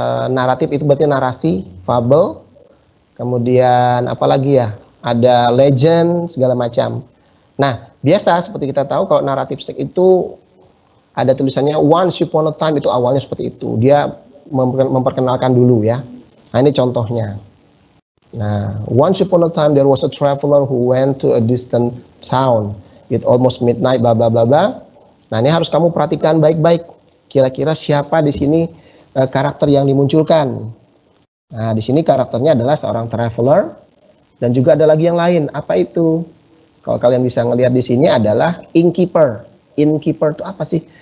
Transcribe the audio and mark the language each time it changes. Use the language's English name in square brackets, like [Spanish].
[Indonesian] Naratif itu berarti narasi, fable. Kemudian apa lagi ya? Ada legend, segala macam. Nah, biasa seperti kita tahu kalau naratif teks itu ada tulisannya [English] once upon a time, [Indonesian] itu awalnya seperti itu. Dia memperkenalkan dulu ya. Nah, ini contohnya. [English] Nah, once upon a time there was a traveler who went to a distant town. It almost midnight, bla bla bla bla. [Indonesian] Nah, ini harus kamu perhatikan baik-baik. Kira-kira siapa di sini karakter yang dimunculkan. Nah, di sini karakternya adalah seorang traveler dan juga ada lagi yang lain. Apa itu? Kalau kalian bisa ngelihat di sini adalah innkeeper. Innkeeper itu apa sih?